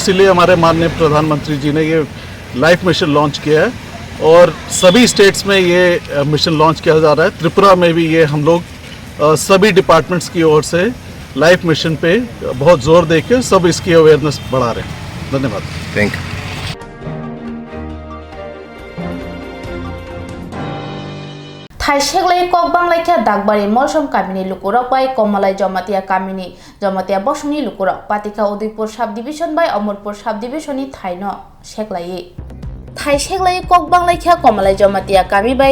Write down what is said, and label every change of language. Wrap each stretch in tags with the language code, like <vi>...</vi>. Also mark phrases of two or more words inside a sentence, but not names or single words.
<hi>इसीलिए हमारे माननीय प्रधानमंत्री जी ने ये</hi> <en>life mission launch</en> <hi>किया है और सभी स्टेट्स में ये</hi> <en>mission launch</en> <hi>किया जा रहा है। त्रिपुरा में भी ये हम लोग सभी डिपार्टमेंट्स की ओर से</hi> <en>life mission</en> <hi>पे बहुत जोर देकर सब इसकी अवेयरनेस बढ़ा रहे हैं। धन्यवाद।</hi> <en>thank you.</en> <trp>थाइसेगलाई कक बांलाइखा दागबारि मलसम कामिनी लुकुरक बाय कमलाई जमातिया कामिनी जमातिया बसुंनि लुकुरक पातिका उदयपुर</trp> <en>sub division</en> <trp>बाय अमरपुर</trp> <en>sub division</en> <trp>थाइनो सेगलायै थाइसेगलाई कक बांलाइखा कमलाई जमातिया कामि बाय</trp>